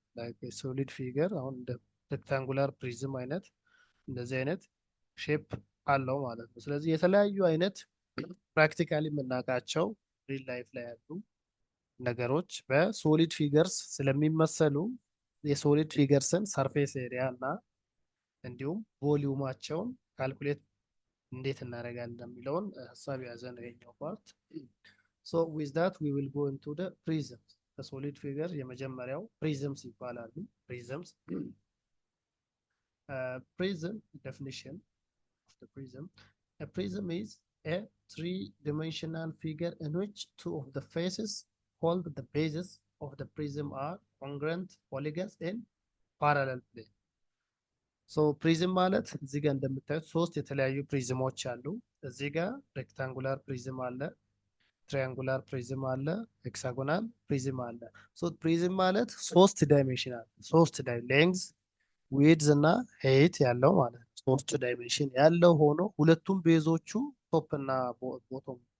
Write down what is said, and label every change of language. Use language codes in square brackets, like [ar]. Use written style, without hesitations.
[am] like ሶሊድ ፊገር አሁን እንደ ሬክታንጉላር ፕሪዝም አይነት እንደዚህ አይነት ሼፕ አለው ማለት ነው። ስለዚህ የተለያዩ አይነት ፕራክቲካሊ የምናውቃቸው ሪል ላይፍ ላይ ያሉ ነገሮች በሶሊድ ፊገርስ ስለሚመሰሉ የሶሊድ ፊገርስን ሰርፌስ ኤሪያ እና እንዲሁም ቮሊዩማቸውን ካልኩሌት እንዴት እናደርጋለን የሚለውን ሀሳብ የያዘ ነው ይሄኛው ፓርት። [en] ሶ ዊዝ ዳት ዊ ዊል ጎ ኢንቱ ዘ ፕሪዝምስ። [am] ከሶሊድ ፊገር የመጀመሪያው ፕሪዝምስ ይባላሉ። [en] ፕሪዝምስ prism definition of the prism. A prism is a three-dimensional figure in which two of the faces called the bases of the prism are congruent polygons in parallel plane. [am] ሶ ፕሪዝም ማለት እዚህ ጋር እንደምታዩት ሶስት የተለያዩ ፕሪዝሞች አሉ። እዚህ ጋር ሬክታንጉላር ፕሪዝም አለ፣ ትሪያንጉላር ፕሪዝም አለ፣ ሄክሳጎናል ፕሪዝም አለ። ሶ ፕሪዝም ማለት ሶስት ዳይሜንሽናል ሌንግዝ ዊድዝ እና ሄይት ያለው ማለት ነው። ሶስት ዳይሜንሽን ያለው ሆኖ ሁለቱም ቤዞቹ ቶፕ እና ቦቶም